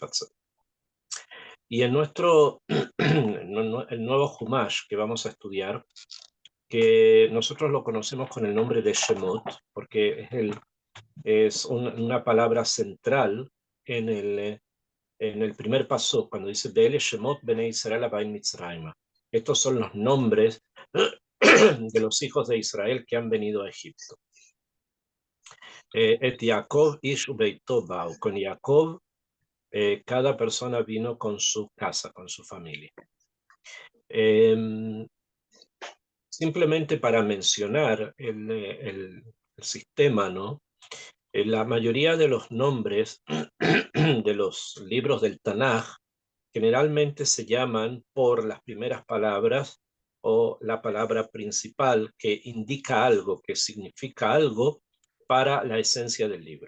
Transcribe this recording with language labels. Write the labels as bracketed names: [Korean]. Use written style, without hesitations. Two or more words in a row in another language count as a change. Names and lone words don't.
[Spanish] Y en el nuevo Humash que vamos a estudiar, que nosotros lo conocemos con el nombre de Shemot, porque una palabra central en el primer paso, cuando dice [Hebrew] ואלה שמות בני ישראל הבאים מצרים. [Spanish] Estos son los nombres de los hijos de Israel que han venido a Egipto. [Hebrew] את יעקב איש וביתו באו. [Spanish] Con Jacob, cada persona vino con su casa, con su familia. Simplemente para mencionar el sistema, ¿no? La mayoría de los nombres de los libros del Tanaj generalmente se llaman por las primeras palabras o la palabra principal que indica algo, que significa algo para la esencia del libro.